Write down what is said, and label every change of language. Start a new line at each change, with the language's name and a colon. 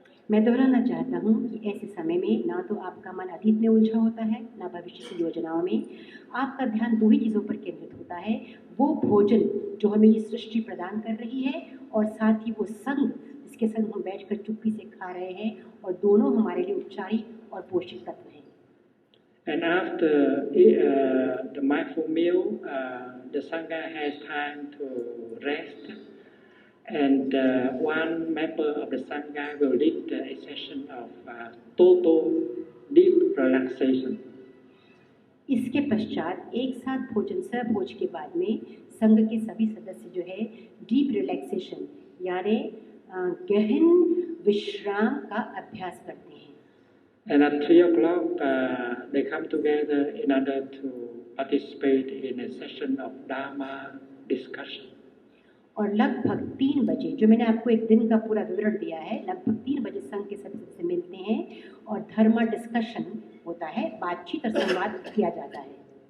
Hindi: मैं दोहराना चाहता हूँ कि ऐसे समय में ना तो आपका मन अतीत में उलझा होता है, ना भविष्य की योजनाओं में। आपका ध्यान 2 ही चीज़ों पर केंद्रित होता है, वो भोजन जो हमें ये सृष्टि प्रदान कर रही है, और साथ ही वो संग जिसके संग हम बैठकर चुप्पी से खा रहे हैं, और दोनों हमारे लिए उपचारी और पोषक तत्व हैं।
English: And after the mindful meal, the sangha has time to rest. And one member of the sangha will lead a session of total deep relaxation.
Hindi: इसके पश्चात एक साथ भोजन सहभोज के बाद में संघ के सभी सदस्य जो है
English: deep relaxation
Hindi: यानी गहन विश्राम का अभ्यास करते हैं।
English: And at 3 o'clock, they come together in order to participate in a session of Dharma discussion.
Hindi: और लगभग 3 बजे, जो मैंने आपको एक दिन का पूरा विवरण दिया है, लगभग 3 बजे संघ के सदस्य मिलते हैं और धर्म डिस्कशन होता है, बातचीत और संवाद किया जाता है।